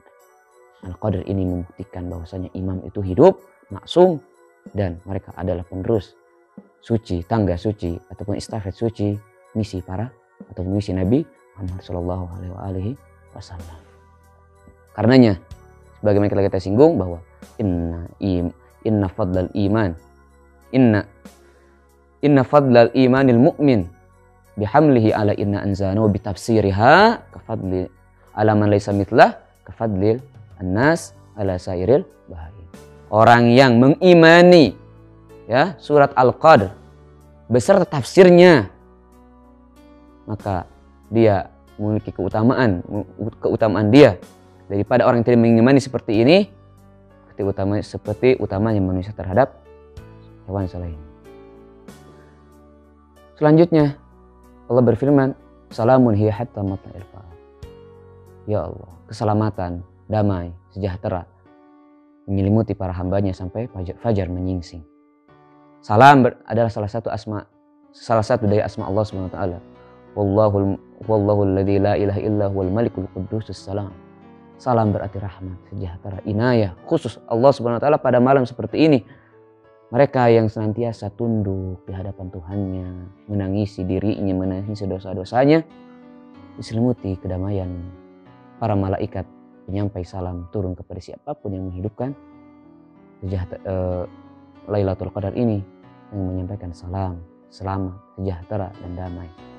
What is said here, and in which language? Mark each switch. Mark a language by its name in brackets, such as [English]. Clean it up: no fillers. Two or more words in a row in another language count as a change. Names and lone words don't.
[Indonesian] Al-Qadr ini membuktikan bahwasanya imam itu hidup, maksum, dan mereka adalah penerus suci, tangga suci ataupun istafet suci misi para atau misi Nabi Muhammad [Arabic] صلى الله عليه وسلم. Karenanya, sebagaimana kita singgung bahwa إن فضل الإيمان المؤمن بحمله على إنا أنزلناه بتفسيرها كفضل على من ليس مثله كفضل الناس على سائر البهائم. [Indonesian] Orang yang mengimani ya surat Al-Qadr beserta tafsirnya, maka dia memiliki keutamaan dia daripada orang yang tidak mengimani seperti ini, seperti utamanya manusia terhadap hewan selain. Selanjutnya Allah berfirman, [Arabic] سلام هي حتى مطلع الفجر. [Indonesian] Ya Allah, keselamatan, damai, sejahtera menyelimuti para hambanya sampai fajar menyingsing. Salam adalah salah satu dari asma Allah [Arabic] سبحانه وتعالى. والله الذي لا إله إلا هو الملك القدوس السلام. [Indonesian] Salam berarti rahmat, sejahtera, inayah khusus Allah [Arabic] سبحانه وتعالى [Indonesian] pada malam seperti ini. Mereka yang senantiasa tunduk di hadapan Tuhannya, menangisi dirinya, menangisi dosa-dosanya, diselimuti kedamaian para malaikat penyampai salam turun kepada siapapun yang menghidupkan Lailatul Qadar ini, yang menyampaikan salam, selamat, sejahtera, dan damai.